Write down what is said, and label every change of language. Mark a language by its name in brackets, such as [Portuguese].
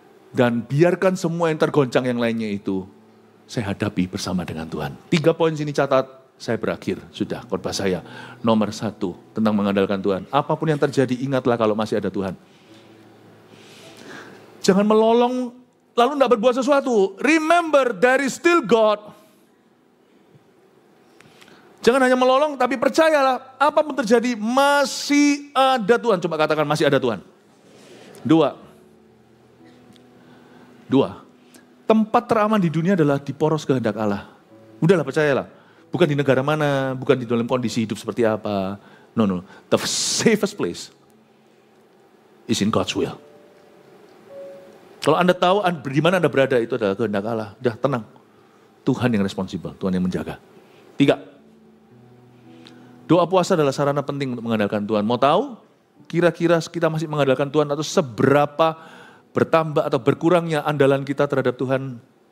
[Indonesian] Dan biarkan semua yang tergoncang yang lainnya itu, saya hadapi bersama dengan Tuhan. 3 poin sini catat, saya berakhir. Sudah, khotbah saya. Nomor 1, tentang mengandalkan Tuhan. Apapun yang terjadi, ingatlah kalau masih ada Tuhan. Jangan melolong lalu tidak berbuat sesuatu. [English] Remember, there is still God. [Indonesian] Jangan hanya melolong, tapi percayalah, apapun terjadi, masih ada Tuhan. Coba katakan, masih ada Tuhan. 2. Tempat teraman di dunia adalah di poros kehendak Allah. Udahlah, percayalah. Bukan di negara mana, bukan di dalam kondisi hidup seperti apa. No. [English] The safest place is in God's will. [Indonesian] Kalau Anda tahu di mana Anda berada, itu adalah kehendak Allah. Udah tenang. Tuhan yang responsibel, Tuhan yang menjaga. 3. Doa puasa adalah sarana penting untuk mengandalkan Tuhan. Mau tahu kira-kira kita masih mengandalkan Tuhan atau seberapa bertambah atau berkurangnya andalan kita terhadap Tuhan?